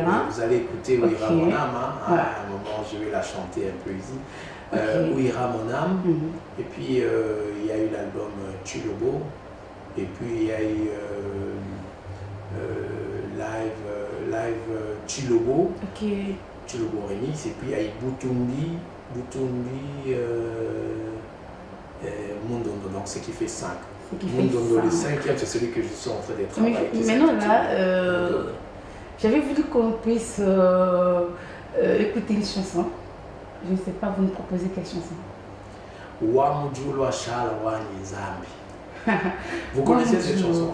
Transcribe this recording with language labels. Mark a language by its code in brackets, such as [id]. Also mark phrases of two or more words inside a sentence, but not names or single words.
[fr] Vous allez écouter Où ira mon âme. À un moment, je vais la chanter un peu ici. Où ira mon âme. Et puis, il y a eu l'album Chilobo. Et puis, il y a eu live Chilobo. Chilobo Remix. Et puis, il y a eu Butumbi. Mundondo, donc ce qui fait 5. Mundondo, le 5e, c'est celui que je suis en train de travailler. Maintenant, là, j'avais voulu qu'on puisse écouter une chanson. Je ne sais pas, vous nous proposez quelle chanson? Vous connaissez cette chanson?